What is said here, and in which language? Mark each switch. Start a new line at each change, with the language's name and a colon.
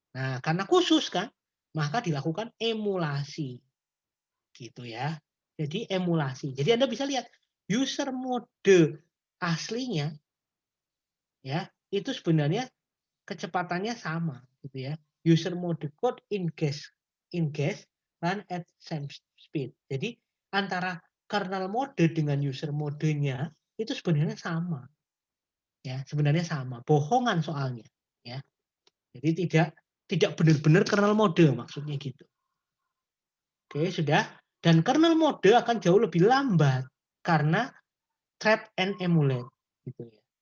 Indonesian: Nah, karena khusus kan, maka dilakukan emulasi. Gitu ya. Jadi emulasi. Jadi Anda bisa lihat user mode aslinya ya, itu sebenarnya kecepatannya sama gitu ya.
English: User mode code in gas run at same speed.
Indonesian: Jadi antara kernel mode dengan user modenya itu sebenarnya sama. Ya, sebenarnya sama. Bohongan soalnya, ya. Jadi tidak benar-benar kernel mode, maksudnya gitu. Oke, sudah. Dan kernel mode akan jauh lebih lambat karena trap and emulate. Gitu ya.